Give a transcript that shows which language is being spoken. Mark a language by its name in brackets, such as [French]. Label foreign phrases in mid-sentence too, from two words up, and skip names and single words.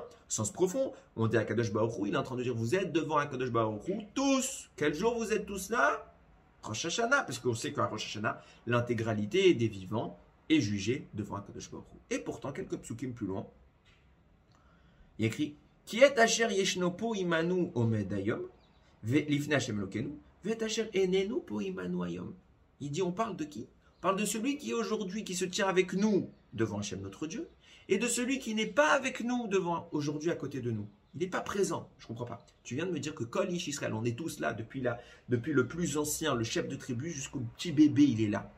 [French] Sens profond, on dit à [Hebrew] קדוש ברוך הוא, [French] il est en train de dire vous êtes devant [Hebrew] קדוש ברוך הוא, [French] tous. Quel jour vous êtes tous là? Rosh Hashanah, parce qu'on sait qu'à Rosh Hashanah, l'intégralité des vivants est jugée devant [Hebrew] קדוש ברוך הוא. [French] Et pourtant, quelques psukim plus loin, il écrit Qui est [Hebrew] אשר ישנו פה עמנו עמד היום לפני ה' אלהינו ואת אשר איננו פה עמנו היום. [French] Il dit on parle de qui? On parle de celui qui est aujourd'hui, qui se tient avec nous devant Hashem notre Dieu, et de celui qui n'est pas avec nous devant aujourd'hui à côté de nous. Il n'est pas présent. Je ne comprends pas. Tu viens de me dire que [Hebrew] כל איש ישראל, [French] on est tous là, depuis le plus ancien, le chef de tribu, jusqu'au petit bébé, il est là.